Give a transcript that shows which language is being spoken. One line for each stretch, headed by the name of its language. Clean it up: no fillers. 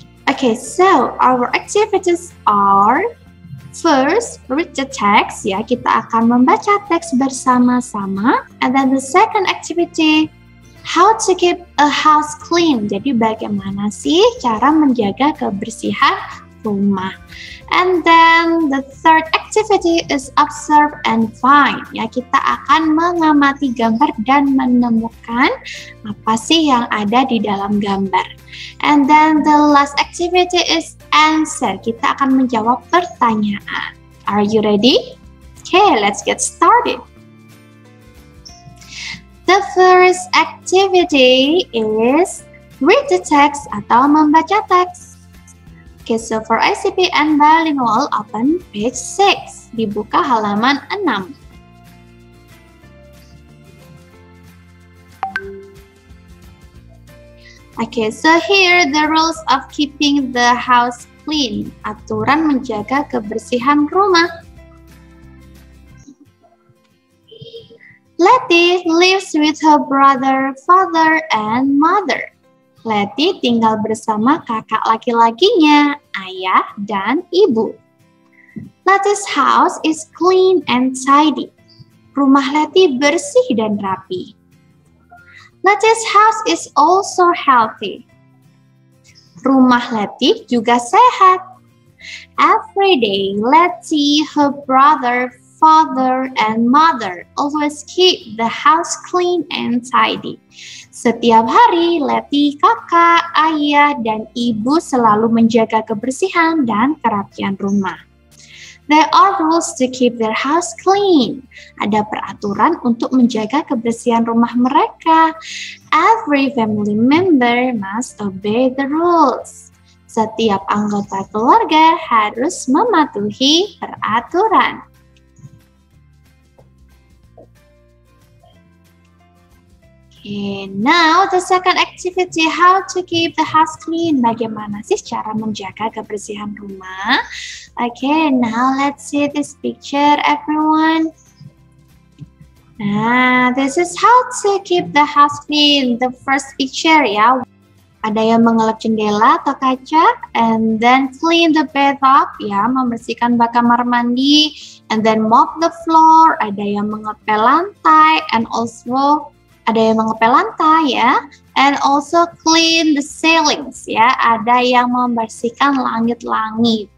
English: Okay, so our activities are first, read the text ya,
Indonesian: kita akan membaca teks bersama-sama.
English: And then the second activity, how to keep a house clean.
Indonesian: Jadi bagaimana sih cara menjaga kebersihan rumah.
English: And then the third activity is observe and find.
Indonesian: Ya, kita akan mengamati gambar dan menemukan apa sih yang ada di dalam gambar.
English: And then the last activity is answer.
Indonesian: Kita akan menjawab pertanyaan.
English: Are you ready? Okay, let's get started. The first activity is read the text
Indonesian: atau membaca teks.
English: Okay, so for ICP and bilingual, open page 6.
Indonesian: Dibuka halaman 6.
English: Okay, so here the rules of keeping the house clean.
Indonesian: Aturan menjaga kebersihan rumah.
English: Letty lives with her brother, father, and mother.
Indonesian: Letty tinggal bersama kakak laki-lakinya, ayah, dan ibu.
English: Letty's house is clean and tidy.
Indonesian: Rumah Letty bersih dan rapi.
English: Letty's house is also healthy.
Indonesian: Rumah Letty juga sehat.
English: Every day, Letty, her brother, father, and mother always keep the house clean and tidy.
Indonesian: Setiap hari, Letty, kakak, ayah, dan ibu selalu menjaga kebersihan dan kerapian rumah.
English: There are rules to keep their house clean.
Indonesian: Ada peraturan untuk menjaga kebersihan rumah mereka.
English: Every family member must obey the rules.
Indonesian: Setiap anggota keluarga harus mematuhi peraturan.
English: Okay, now the second activity, how to keep the house clean.
Indonesian: Bagaimana sih cara menjaga kebersihan rumah?
English: Okay, now let's see this picture, everyone. Nah, this is how to keep the house clean. The first picture
Indonesian: ya, ada yang mengelap jendela atau kaca,
English: and then clean the bathtub
Indonesian: ya, membersihkan bak kamar mandi,
English: and then mop the floor,
Indonesian: ada yang mengepel lantai,
English: and also
Indonesian: ada yang mengepel lantai ya,
English: and also clean the ceilings
Indonesian: ya, ada yang membersihkan langit-langit.